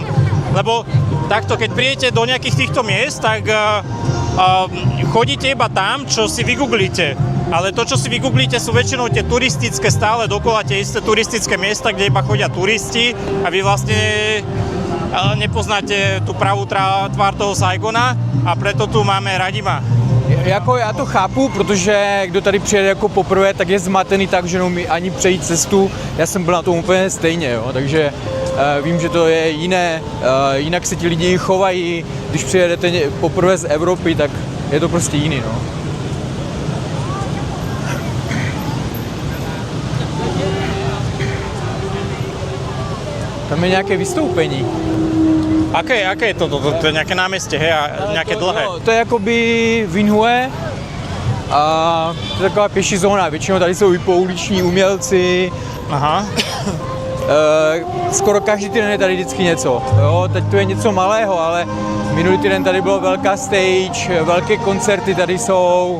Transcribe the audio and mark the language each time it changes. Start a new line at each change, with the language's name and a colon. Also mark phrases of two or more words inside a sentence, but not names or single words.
Slovak: Lebo takto, keď prídete do nejakých týchto miest, tak chodíte iba tam, čo si vygooglíte. Ale to, čo si vygooglíte, sú väčšinou tie turistické, stále dokola tie isté turistické miesta, kde iba chodia turisti a vy vlastne nepoznáte tu pravú tvár toho Saigona a preto tu máme Radima.
Czech: Jako já to chápu, protože kdo tady přijede jako poprvé, tak je zmatený tak, že neumí ani přejít cestu. Já jsem byl na tom úplně stejně, jo? Takže vím, že to je jiné, jinak se ti lidi chovají, když přijedete poprvé z Evropy, tak je to prostě jiný. No. Tam je nějaké vystoupení.
Slovak: Aké je to? To je nejaké námestie, hej, a nejaké dlhé?
Czech: To je jakoby Vinhue a to je taková pěší zóna. Většinou tady jsou i pouliční umělci. Aha. Skoro každý týden je tady vždycky něco. Jo, teď tu je něco malého, ale minulý týden tady bylo velká stage, velké koncerty tady jsou.